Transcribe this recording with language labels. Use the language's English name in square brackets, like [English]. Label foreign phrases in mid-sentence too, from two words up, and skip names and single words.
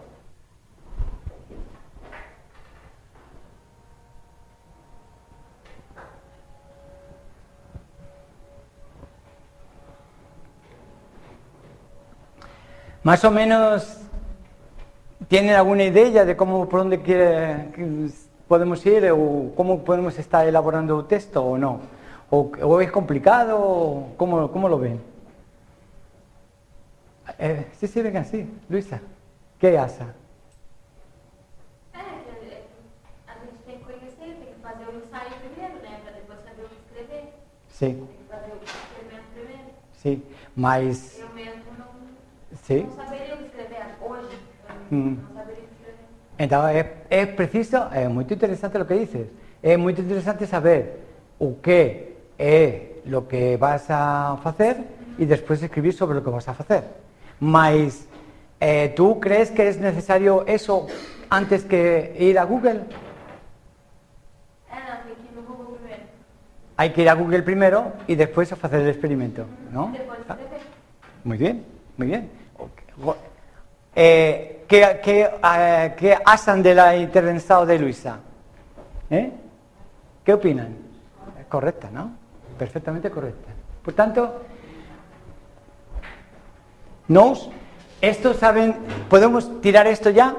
[Spanish] Más o menos tienen alguna idea de cómo, por dónde podemos ir o cómo podemos estar elaborando el texto o no. ¿O es complicado? ¿Cómo lo ven? Sí, venga, sí. Luisa, ¿qué hace? [Portuguese] A gente tem que conhecer, tem que fazer o ensaio primeiro, né? Para depois saber o que escrever. [Spanish] Sí. [Portuguese] Tem que fazer o experimento primeiro. [Spanish] Sí, [Portuguese] mas... Eu mesmo não saberia o que escrever hoje. Não saberia o que escrever. [Spanish] Entonces, es preciso, es muy interesante lo que dices. Es muy interesante saber o qué es lo que vas a hacer y después escribir sobre lo que vas a hacer. Mas, ¿tú crees que es necesario eso antes que ir a Google? [Portuguese] Não, tem que ir no Google primeiro. [Spanish] Hay que ir a Google primero y después a hacer el experimento, ¿no? [Portuguese] Depois escrever. [Spanish] Muy bien, muy bien. ¿Qué hacen de la intervención de Luisa? ¿Qué opinan? Correcta, ¿no? Perfectamente correcta. Por tanto, esto saben, ¿podemos tirar esto ya?